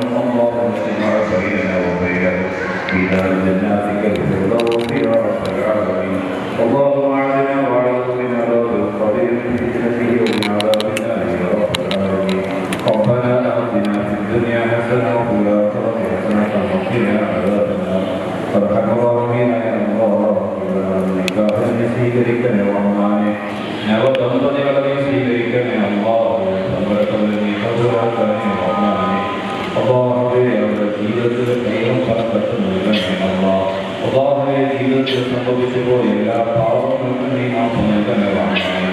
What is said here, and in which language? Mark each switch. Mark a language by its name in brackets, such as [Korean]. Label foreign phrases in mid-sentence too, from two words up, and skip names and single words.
[Arabic] اللهم اجمع بيننا وبينهم في دار جناتك الفردوس يا رب العالمين. اللهم اعذنا واعذ من عذاب القبر من فتنته ومن عذاب النار يا رب العالمين. ربنا آتنا في الدنيا حسنة وفي الآخرة حسنة وقنا عذاب النار. فارحم الراحمين يا الله [Malayalam] നിക്കാഹിനെ സ്വീകരിക്കണേ റഹ്മാനേ. നവദമ്പതികളെ സ്വീകരിക്കണേ അല്ലാഹ്. സമ്പത്തുകളെ നീ കബൂലാക്കണേ റഹ്മാനേ. അല്ലാഹുവേ അവരുടെ ജീവിതത്തിൽ ദൈവം പറക്കത്ത് നൽകണേ അല്ലാഹ്. അല്ലാഹുവേ ജീവിതത്തിൽ സംഭവിച്ചു പോയ എല്ലാ പാപങ്ങൾക്കും നീ മാപ്പ് നൽകണേ റഹ്മാനേ.